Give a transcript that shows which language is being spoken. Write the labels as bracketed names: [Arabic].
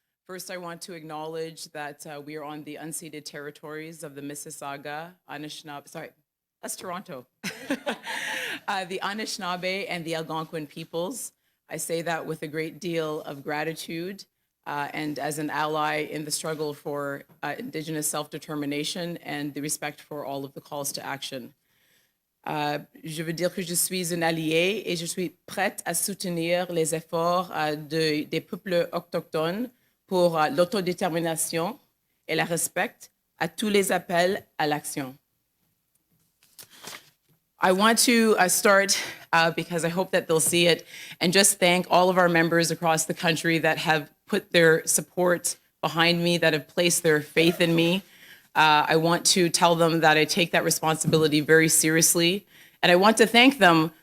[English] First, I want to acknowledge that we are on the unceded territories of the Mississauga, Anishinaabe, that's Toronto, the Anishinaabe and the Algonquin peoples. I say that with a great deal of gratitude and as an ally in the struggle for Indigenous self-determination and the respect for all of the calls to action. [French] Je veux dire que je suis une alliée et je suis prête à soutenir les efforts des peuples autochtones pour l'autodétermination et le respect à tous les appels à l'action. [English] I want to start, because I hope that they'll see it, and just thank all of our members across the country that have put their support behind me, that have placed their faith in me. I want to tell them that I take that responsibility very seriously. And I want to thank them